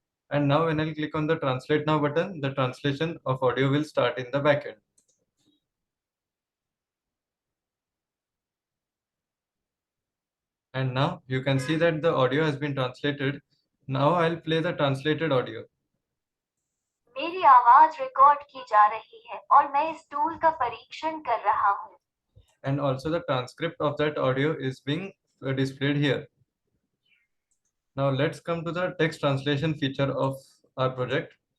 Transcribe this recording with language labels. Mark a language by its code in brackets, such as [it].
[en] And now when I'll click on the translate now button, the translation of audio will start in the backend. And now you can see that the audio has been translated. Now I'll play the translated audio. [hi] मेरी आवाज record की जा रही है और मैं इस tool का परीक्षण कर रहा हूँ. [en] And also the transcript of that audio is being displayed here. Now let's come to the text translation feature of our project.